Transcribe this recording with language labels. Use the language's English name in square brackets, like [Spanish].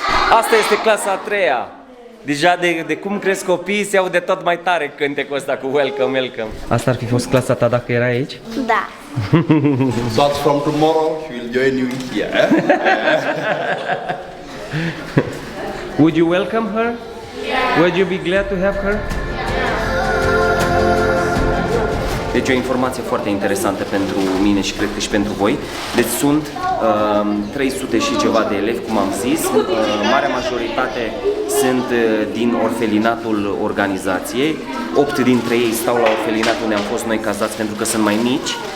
[Romanian] Asta este clasa a 3-a. Deja de cum cresc copiii se aude tot mai tare cântecul ăsta cu [English] welcome, welcome. [Romanian] Asta ar fi fost clasa ta dacă era aici? Da. [English] So from tomorrow, she will join you here. Would you welcome her? Yeah. Would you be glad to have her? [Romanian] Deci o informație foarte interesantă pentru mine și cred că și pentru voi. Deci sunt 300 și ceva de elevi, cum am zis. Marea majoritate sunt din orfelinatul organizației. 8 dintre ei stau la orfelinat unde am fost noi cazați pentru că sunt mai mici.